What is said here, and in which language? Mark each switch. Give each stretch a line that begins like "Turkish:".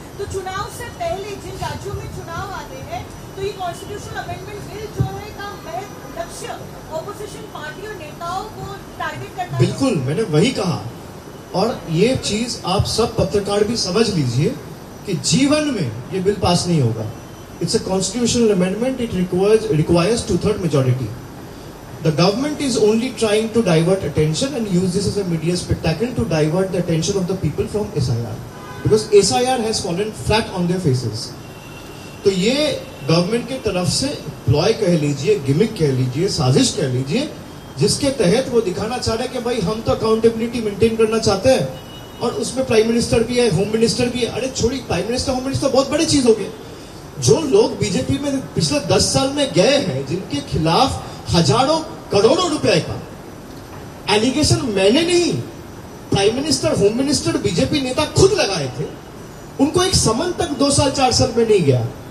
Hindi: तो चुनाव से पहले जिन राज्यों में चुनाव आते हैं, तो ये कॉन्स्टिट्यूशनल अमेंडमेंट बिल जो है का महज लक्ष्य ऑपोजिशन पार्टी और नेताओं को टारगेट करना। बिल्कुल, मैंने वही कहा। और ये चीज आप सब पत्रकार भी समझ लीजिए कि जीवन में ये बिल पास नहीं होगा।
English: It's a constitutional amendment, it requires 2/3 majority. The government is only trying to divert attention and use this as a media spectacle to divert the attention of the people from SIR, because SIR has fallen flat on their faces.
Hindi: तो ये government की तरफ से ploy कह लीजिए, gimmick कह लीजिए, साजिश कह लीजिए, जिसके तहत वो दिखाना चाह रहे हैं कि भाई हम तो अकाउंटेबिलिटी मेंटेन करना चाहते हैं और उसमें प्राइम मिनिस्टर भी है, होम मिनिस्टर भी है। अरे छोड़ी, प्राइम मिनिस्टर होम मिनिस्टर बहुत बड़ी चीज हो गई। जो लोग बीजेपी में पिछले 10 साल में गए हैं, जिनके खिलाफ हजारों करोड़ों रुपए का एलिगेशन मैंने नहीं, prime minister, home minister, BJP नेता खुद लगाए थे, उनको एक समन तक 2 साल 4 साल में नहीं गया।